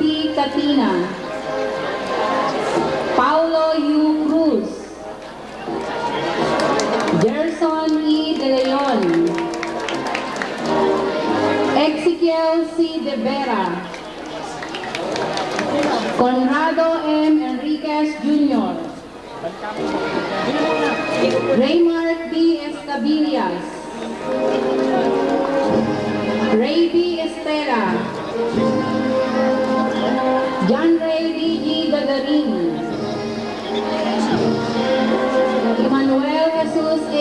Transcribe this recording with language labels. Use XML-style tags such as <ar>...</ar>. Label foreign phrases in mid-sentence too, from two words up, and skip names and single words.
<en>Katina, Paulo U. Cruz, Gerson E. De Leon, Ezequiel C. De Vera, Conrado M. Enriquez Jr., Raymart B. Estabilias, Ray B. Estela, John Ray D. G. Gagarin, Emmanuel Jesus A.</en>